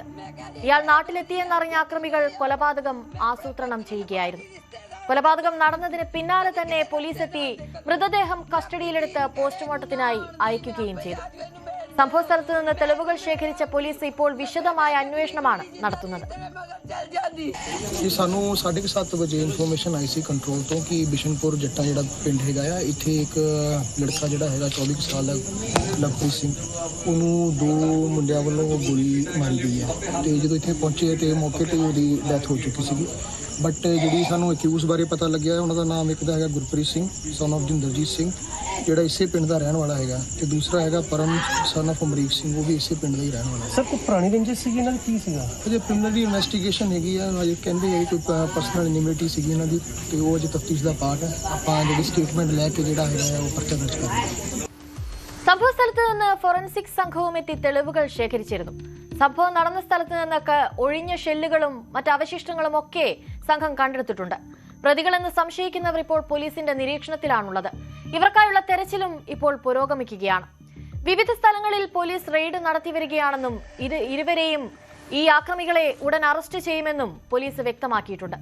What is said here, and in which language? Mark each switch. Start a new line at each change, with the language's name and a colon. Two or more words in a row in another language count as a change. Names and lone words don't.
Malayalam: ഇയാൾ നാട്ടിലെത്തിയെന്നറിഞ്ഞ ആക്രമികൾ കൊലപാതകം ആസൂത്രണം ചെയ്യുകയായിരുന്നു. കൊലപാതകം നടന്നതിന് പിന്നാലെ തന്നെ പോലീസ് എത്തി മൃതദേഹം കസ്റ്റഡിയിലെടുത്ത് പോസ്റ്റ്മോർട്ടത്തിനായി അയക്കുകയും ചെയ്തു. സംഭവ സ്ഥലത്ത് നിന്ന് തെളിവുകൾ ശേഖരിച്ച പോലീസ് ഇപ്പോൾ വിശദമായ അന്വേഷണമാണ് നടത്തുന്നത്.
Punjabi: ਸਾਨੂੰ 7:30 ਵਜੇ ਇਨਫੋਰਮੇਸ਼ਨ ਆਈ ਸੀ ਕੰਟਰੋਲ ਤੋਂ ਕਿ ਬਿਸ਼ਨਪੁਰ ਜੱਟਾਂ ਜਿਹੜਾ ਪਿੰਡ ਹੈਗਾ ਆ, ਇੱਥੇ ਇੱਕ ਲੜਕਾ ਜਿਹੜਾ ਹੈਗਾ 24 ਸਾਲ ਦਾ ਲਵਪ੍ਰੀਤ ਸਿੰਘ, ਉਹਨੂੰ 2 ਮੁੰਡਿਆਂ ਵੱਲੋਂ ਗੋਲੀ ਮਾਰੀ ਗਈ ਹੈ ਤੇ ਜਦੋਂ ਇੱਥੇ ਪਹੁੰਚੇ ਤੇ ਮੌਕੇ ਤੇ ਉਹਦੀ ਡੈਥ ਹੋ ਚੁੱਕੀ ਸੀਗੀ। ਬਟ ਜਿਹੜੀ ਸਾਨੂੰ ਅਕਿਊਜ਼ ਬਾਰੇ ਪਤਾ ਲੱਗਿਆ, ਉਹਨਾਂ ਦਾ ਨਾਮ ਇੱਕ ਦਾ ਹੈਗਾ ਗੁਰਪ੍ਰੀਤ ਸਿੰਘ
English: son of
Punjabi: ਜਿੰਦਰਜੀਤ ਸਿੰਘ, ਜਿਹੜਾ ਇਸੇ ਪਿੰਡ ਦਾ ਰਹਿਣ ਵਾਲਾ ਹੈਗਾ, ਤੇ ਦੂਸਰਾ ਹੈਗਾ ਪਰਮ
English: son of
Punjabi: ਅਮਰੀਕ ਸਿੰਘ, ਉਹ ਵੀ ਇਸੇ ਪਿੰਡ ਦਾ ਹੀ ਰਹਿਣ ਵਾਲਾ ਹੈ। ਸਰ, ਕੋਈ ਪੁਰਾਣੀ ਰੰਜਿਸ਼ ਸੀਗੀ ਇਹਨਾਂ ਦੀ? ਕੀ ਸੀਗਾ ਅਜੇ ਪਿੰਡ ਦੀ ਇਨਵੈਸਟੀਗੇਸ਼ਨ ਹੈਗੀ ਆ, ਅਜੇ ਕਹਿੰਦੇ ਆ ਕੋਈ
English: personal enmity
Punjabi: ਸੀਗੀ ਇਹਨਾਂ ਦੀ, ਤੇ ਉਹ ਅਜੇ ਤਫਤੀਸ਼ ਦਾ ਪਾਰਟ ਹੈ। ਆਪਾਂ ਜਿਹੜੀ ਸਟੇਟਮੈਂਟ ਲੈ ਕੇ ਜਿਹੜਾ ਹੈਗਾ ਉਹ ਪਰਚਾ ਦਰਜ ਕਰਾਂਗੇ.
Malayalam: സംഭവ സ്ഥലത്ത് നിന്ന് ഫോറൻസിക് സംഘവും എത്തി തെളിവുകൾ ശേഖരിച്ചിരുന്നു. സംഭവം നടന്ന സ്ഥലത്ത് നിന്നൊക്കെ ഒഴിഞ്ഞ ഷെല്ലുകളും മറ്റ് അവശിഷ്ടങ്ങളും ഒക്കെ സംഘം കണ്ടെടുത്തിട്ടുണ്ട്. പ്രതികളെന്ന് സംശയിക്കുന്നവർ ഇപ്പോൾ പോലീസിന്റെ നിരീക്ഷണത്തിലാണുള്ളത്. ഇവർക്കായുള്ള തെരച്ചിലും ഇപ്പോൾ പുരോഗമിക്കുകയാണ്. വിവിധ സ്ഥലങ്ങളിൽ പോലീസ് റെയ്ഡ് നടത്തിവരികയാണെന്നും ഇരുവരെയും ഈ ആക്രമികളെ ഉടൻ അറസ്റ്റ് ചെയ്യുമെന്നും പോലീസ് വ്യക്തമാക്കിയിട്ടുണ്ട്.